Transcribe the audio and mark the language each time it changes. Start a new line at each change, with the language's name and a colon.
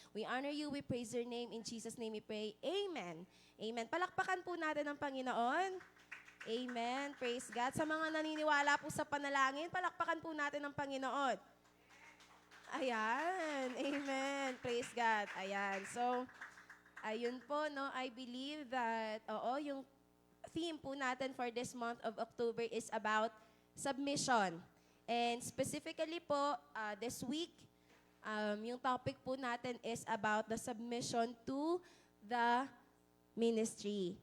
English: We honor you, we praise your name. In Jesus' name we pray. Amen. Amen.
Filipino: Palakpakan po natin ang Panginoon. Amen.
English: Praise God.
Filipino: Sa mga naniniwala po sa panalangin, palakpakan po natin ang Panginoon. Ayan. Amen. Praise God. Ayan.
English: So, ayun po, no, I believe that,
Filipino: yung theme po natin
English: for this month of October is about submission. And specifically po, this week,
Filipino: yung topic po natin
English: is about the submission to the ministry.